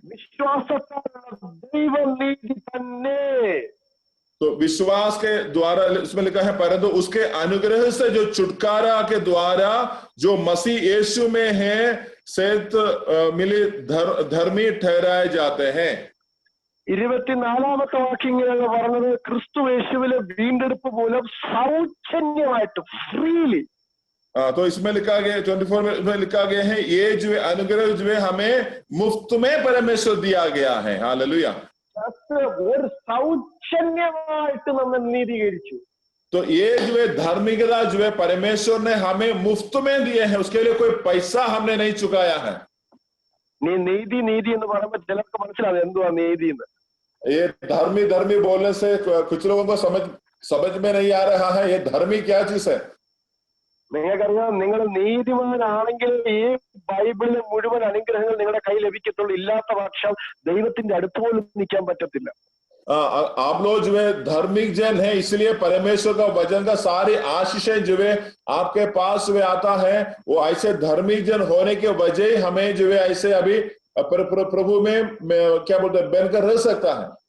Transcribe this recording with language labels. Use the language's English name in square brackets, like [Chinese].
[Malayalam] വിശ്വാസത്താലുള്ള ദൈവനീതി തന്നെ. [Hindi] तो विश्वास के द्वारा इसमें लिखा है परंतु उसके अनुग्रह से जो छुटकारा के द्वारा जो मसीह यीशु में है सेत मिले धर्मी ठहराए जाते हैं. [Malayalam] 24ാമത്തെ വാക്യങ്ങളിലാണ് പറഞ്ഞത് ക്രിസ്തു യേശുവിലെ വീണ്ടെടുപ്പ് മൂലം സൗജന്യമായിട്ട് ഫ്രീലി. [Hindi] तो इसमें लिखा गया 24 में लिखा गया है ये जो अनुग्रह जो है हमें मुफ्त में परमेश्वर दिया गया है. हालेलुया. [Malayalam] ഒരു സൗജന്യമായിട്ട് നമ്മൾ നീതീകരിച്ചു. [Hindi] तो ये जो है धार्मिकता जो है परमेश्वर ने हमें मुफ्त में दिए हैं, उसके लिए कोई पैसा हमने नहीं चुकाया है. [Malayalam] നീതി നീതി എന്ന് പറയുമ്പോൾ ചിലർക്ക് മനസ്സിലാവും എന്തുവാ നീതി എന്ന്. [Hindi] ये धर्मी बोलने से कुछ लोगों को समझ में नहीं आ रहा है ये धर्मी क्या चीज है. [Malayalam] നിങ്ങൾക്കറിയാം, നിങ്ങൾ നീതിമാനാണെങ്കിൽ ഈ ബൈബിളിലെ മുഴുവൻ അനുഗ്രഹങ്ങൾ നിങ്ങളുടെ കയ്യിൽ ലഭിക്കത്തുള്ളൂ. ഇല്ലാത്ത പക്ഷം ദൈവത്തിന്റെ അടുത്ത് പോലും നിൽക്കാൻ പറ്റത്തില്ല. [Hindi] आप लोग जो है धार्मिक जन है, इसलिए परमेश्वर का वचन का सारी आशीषें जो है आपके पास में आता है. वो ऐसे धार्मिक जन होने के वजह हमें जो है ऐसे अभी प्रभु में क्या बोलते हैं बनकर रह सकता है.